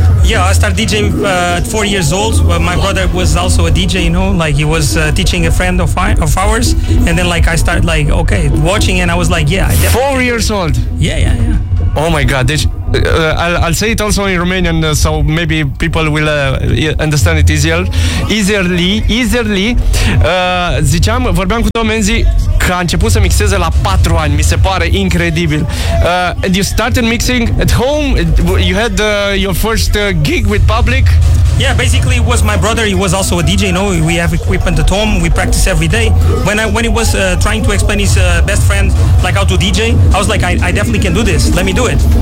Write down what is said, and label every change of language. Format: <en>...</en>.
<en>Yeah, I started DJing at 4 years old. My brother was also a DJ, you know, like he was teaching a friend of ours. And then like I started like, okay, watching, and I was like, yeah. 4 years old? Yeah. Oh my God. I'll say it also in Romanian, so maybe people will understand it easily.</en> <ro>Ziceam, vorbeam cu Tom Enzi că a început să mixeze la 4 ani, mi se pare incredibil.</ro> <en>And you started mixing at home, you had your first gig with public. Yeah, basically it was my brother, he was also a DJ, you know, we have equipment at home, we practice every day. When he was trying to explain his best friend like how to DJ, I was like, I definitely can do this, let me do it.</en>